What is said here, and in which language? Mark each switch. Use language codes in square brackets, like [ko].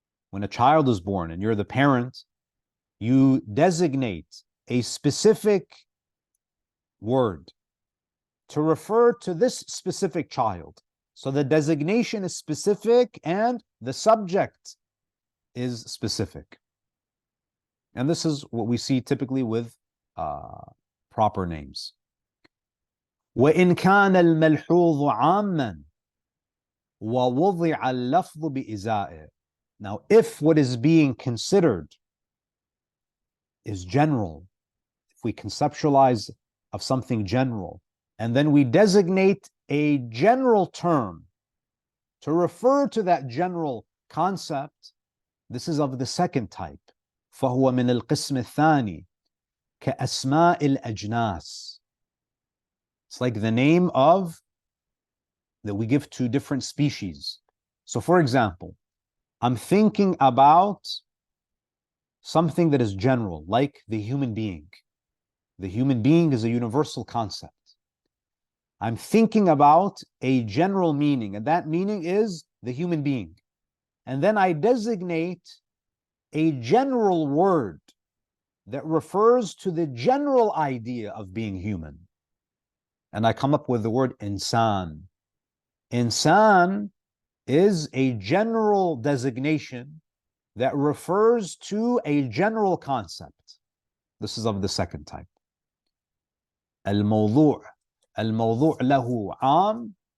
[en] When a child is born and you're the parent, you designate a specific word to refer to this specific child. So the designation is specific and the subject is specific. And this is what we see typically with proper names. [ar] وإن كان الملحوظ عاما ووضع اللفظ بإزائه. [en] Now, if what is being considered is general, if we conceptualize of something general, and then we designate a general term to refer to that general concept, this is of the second type. [ar] فهو من القسم الثاني كأسماء الأجناس. [en] It's like the name of that we give to different species. So for example, I'm thinking about something that is general, like the human being. The human being is a universal concept. I'm thinking about a general meaning, and that meaning is the human being. And then I designate a general word that refers to the general idea of being human. And I come up with the word insan. Insan is a general designation that refers to a general concept. This is of the second type. [ar] Al-Mawdu' له عام.